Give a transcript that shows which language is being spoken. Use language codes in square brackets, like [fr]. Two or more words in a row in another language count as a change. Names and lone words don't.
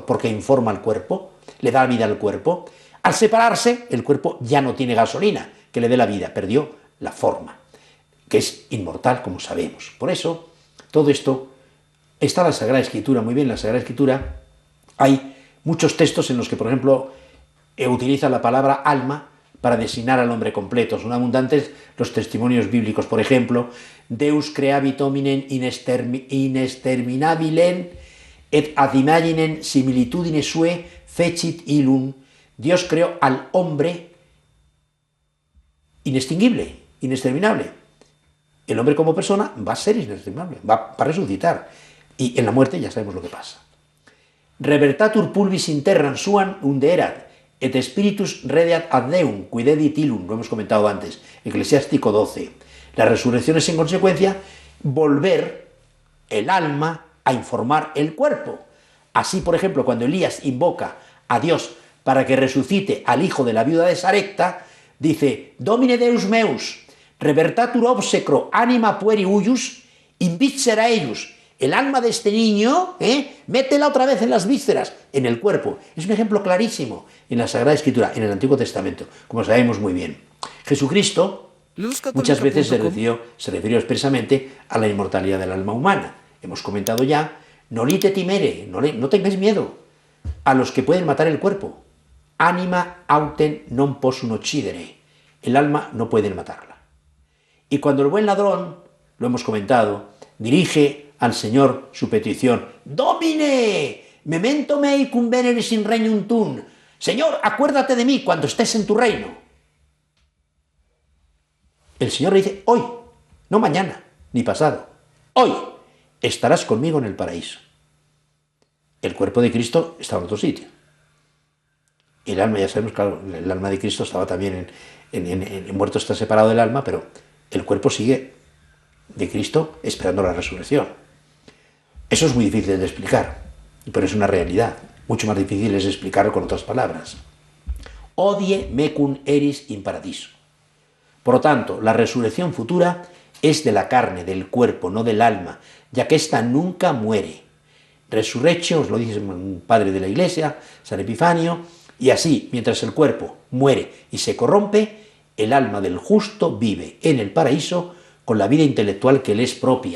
[es] Porque informa al cuerpo, le da vida al cuerpo. Al separarse, el cuerpo ya no tiene gasolina que le dé la vida, perdió la forma, que es inmortal, como sabemos. Por eso, todo esto está en la Sagrada Escritura, muy bien, en la Sagrada Escritura hay muchos textos en los que, por ejemplo, utiliza la palabra alma para designar al hombre completo. Son abundantes los testimonios bíblicos. Por ejemplo, [la] Deus creavit hominem in exterminabilem et ad imaginem similitudine sue fecit illum. [es] Dios creó al hombre inextinguible, inexterminable. El hombre como persona va a ser inexterminable, va a resucitar. Y en la muerte ya sabemos lo que pasa. [la] Revertatur pulvis interram suam unde erat, et spiritus redeat ad Deum, quidedit illum, [es] lo hemos comentado antes, Eclesiástico 12. La resurrección es, en consecuencia, volver el alma a informar el cuerpo. Así, por ejemplo, cuando Elías invoca a Dios para que resucite al hijo de la viuda de Sarepta, dice: [la] Domine Deus meus, revertatur obsecro anima pueri huius, in viscera eius. [es] El alma de este niño, métela otra vez en las vísceras, en el cuerpo. Es un ejemplo clarísimo en la Sagrada Escritura, en el Antiguo Testamento, como sabemos muy bien. Jesucristo muchas veces se refirió expresamente a la inmortalidad del alma humana. Hemos comentado ya: [la] no lite timere, [es] no tengáis miedo a los que pueden matar el cuerpo. [la] Anima autem non possunt uccidere. [es] El alma no pueden matarla. Y cuando el buen ladrón, lo hemos comentado, dirige al Señor su petición: [la] Domine, memento mei cum veneris in regnum tuum. [es] Señor, acuérdate de mí cuando estés en tu reino. El Señor le dice: hoy, no mañana, ni pasado, hoy estarás conmigo en el paraíso. El cuerpo de Cristo estaba en otro sitio. El alma, ya sabemos, claro, el alma de Cristo estaba también en muerto, está separado del alma, pero el cuerpo sigue de Cristo esperando la resurrección. Eso es muy difícil de explicar, pero es una realidad. Mucho más difícil es explicarlo con otras palabras. [la] Odie mecum eris in paradiso. [es] Por lo tanto, la resurrección futura es de la carne, del cuerpo, no del alma, ya que ésta nunca muere. Resurrectio, os lo dice un padre de la Iglesia, San Epifanio, y así, mientras el cuerpo muere y se corrompe, el alma del justo vive en el paraíso con la vida intelectual que le es propia.